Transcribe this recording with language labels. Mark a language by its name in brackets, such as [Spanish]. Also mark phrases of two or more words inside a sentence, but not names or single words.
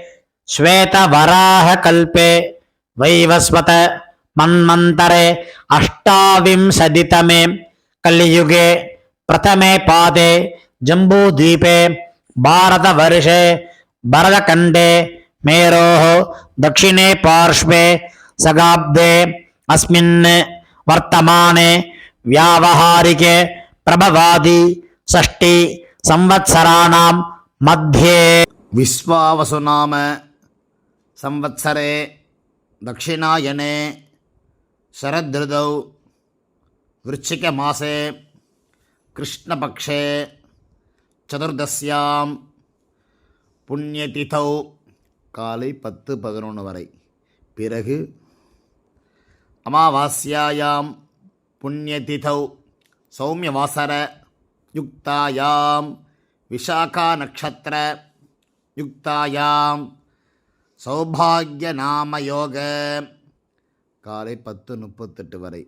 [Sanskrit] श्वेतवराहकल्पे वैवस्वत मन्वन्तरे अष्टाविंशतितमे कलियुगे प्रथमे पादे जम्बूद्वीपे भारतवर्षे भरतखण्डे मेरोः दक्षिणे पार्श्वे सगाब्दे अस्मिन् वर्तमाने व्यावहारिके प्रभवादि षष्टि संवत्सराणां मध्ये विश्वावसु नाम संवत्सरे दक्षिणायने शरदृतौ वृश्चिकमासे कृष्णपक्षे चतुर्दश्यां புண்ணியதிதௌ [Tamil] காலை 10-11 வரை. [Sanskrit] பிறகு अमावास्यायां पुण्यतिथौ सौम्यवासर युक्तायां विशाखा नक्षत्र युक्तायां सौभाग्य नामयोग [Tamil] காலை 10:38 வரை.